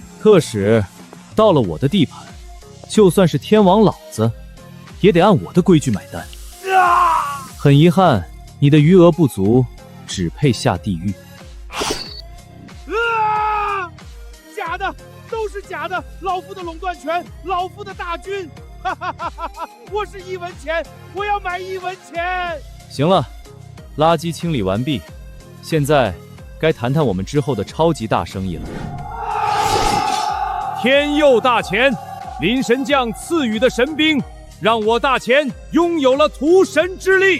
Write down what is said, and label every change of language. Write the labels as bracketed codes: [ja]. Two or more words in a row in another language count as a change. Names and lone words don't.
[zh] 特使，到了我的地盤，就算是天王老子，也得按我的規矩買單。很遺憾，你的餘額不足，只配下地獄。假的，都是假的！老夫的壟斷權，老夫的大軍，哈哈哈哈！我是1文錢，我要買1文錢。行了，垃圾清理完畢，現在該談談我們之後的超級大生意了。天佑大錢，林神將賜予的神兵，讓我大錢擁有了屠神之力。